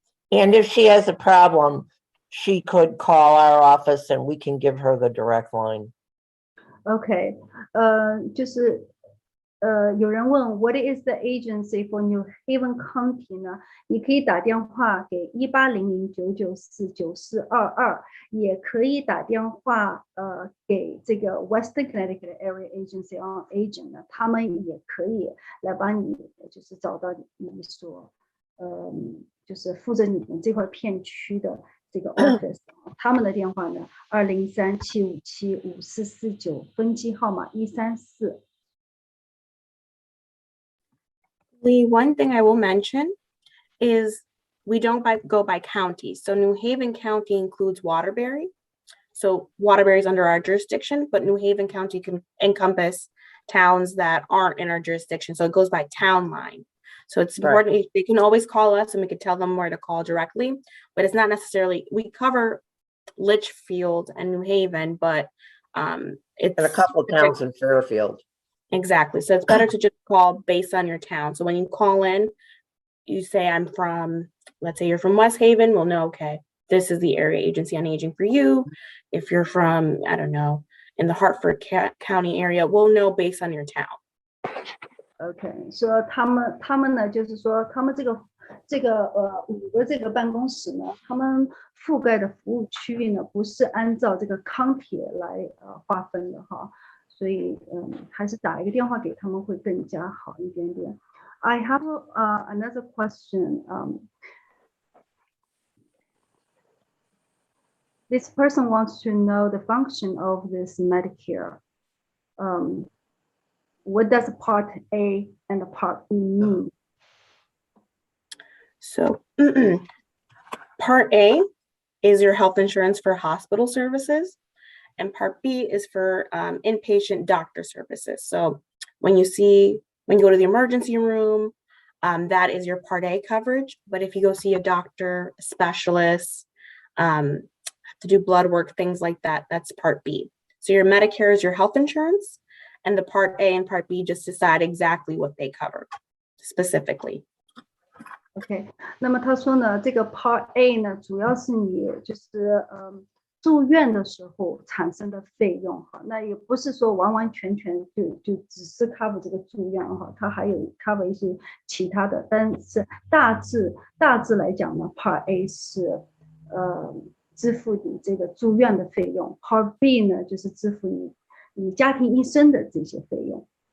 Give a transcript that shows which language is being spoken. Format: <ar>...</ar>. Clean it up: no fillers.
<en>And if she has a problem, she could call our office and we can give her the direct line.</en> <zh>OK，就是有人问</zh> <en>What is the agency for New Haven County</en> <zh>呢？你可以打电话给1800-994-9422，也可以打电话给这个 Western Connecticut Area Agency on Aging 呢，他们也可以来帮你就是找到你所就是负责你们这块片区的这个 office， 他们的电话呢203-757-5449，分机号码134。</zh> <en>One thing I will mention is we don't go by county. So New Haven County includes Waterbury. So Waterbury is under our jurisdiction, but New Haven County can encompass towns that aren't in our jurisdiction. So it goes by town line. So it's important. They can always call us and we could tell them where to call directly, but it's not necessarily, we cover Litchfield and New Haven, but it's And a couple of towns in Fairfield. Exactly. So it's better to just call based on your town. So when you call in, you say, I'm from, let's say you're from West Haven, we'll know, okay, this is the area agency on aging for you. If you're from, I don't know, in the Hartford County area, we'll know based on your town.</en> <zh>OK， 说他们呢，就是说他们这个5个这个办公室呢，他们覆盖的服务区域呢，不是按照这个county来划分的哈。所以还是打一个电话给他们会更加好一点点。</zh> <en>I have another question. This person wants to know the function of this Medicare. What does Part A and Part B mean? So Part A is your health insurance for hospital services. And Part B is for inpatient doctor services. So when you go to the emergency room, that is your Part A coverage. But if you go see a doctor, a specialist, have to do blood work, things like that, that's Part B. So your Medicare is your health insurance, and the Part A and Part B just decide exactly what they cover specifically.</en> <zh>OK， 那么他说呢，这个 Part A 呢，主要是你就是住院的时候产生的费用哈，那也不是说完完全全就只是 cover 这个住院哈，它还有 cover 一些其他的，但是大致来讲呢 ，Part A 是支付你这个住院的费用 ，Part B 呢就是支付你家庭医生的这些费用。</zh>